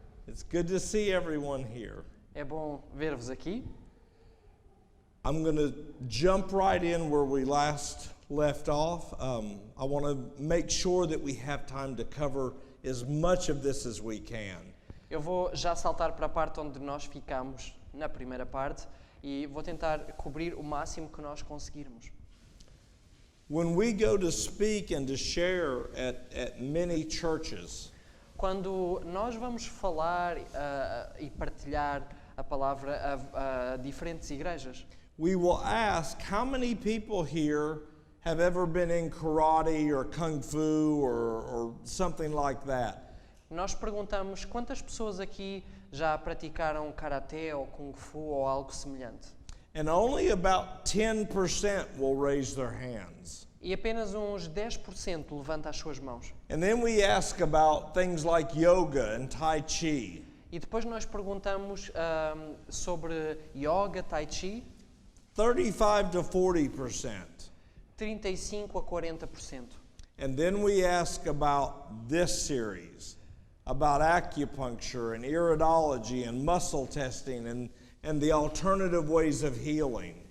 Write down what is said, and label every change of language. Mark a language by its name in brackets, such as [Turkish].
[English] It's good to see everyone here. [Portuguese] É bom ver-vos aqui. [English] I'm going to jump right in where we last left off. I want to make sure that we have time to cover as much of this as we can. [Portuguese] Eu vou já saltar para a parte onde nós ficamos na primeira parte e vou tentar cobrir o máximo que nós conseguirmos. [English] When we go to speak and to share at many churches, [Portuguese] Quando nós vamos falar e partilhar a palavra a diferentes igrejas, [English] we will ask how many people here have ever been in karate or kung fu or something like that. [Portuguese] nós perguntamos quantas pessoas aqui já praticaram karaté ou kung fu ou algo semelhante. [English] And only about 10% will raise their hands. [Portuguese] E apenas uns 10% levanta as suas mãos. [English] And then we ask about things like yoga and tai chi. [Portuguese] E depois nós perguntamos sobre yoga, tai chi, [English] 35 to 40%. [Portuguese] 35 a 40%. [English] And then we ask about this series, about acupuncture and iridology and muscle testing and the alternative ways of healing.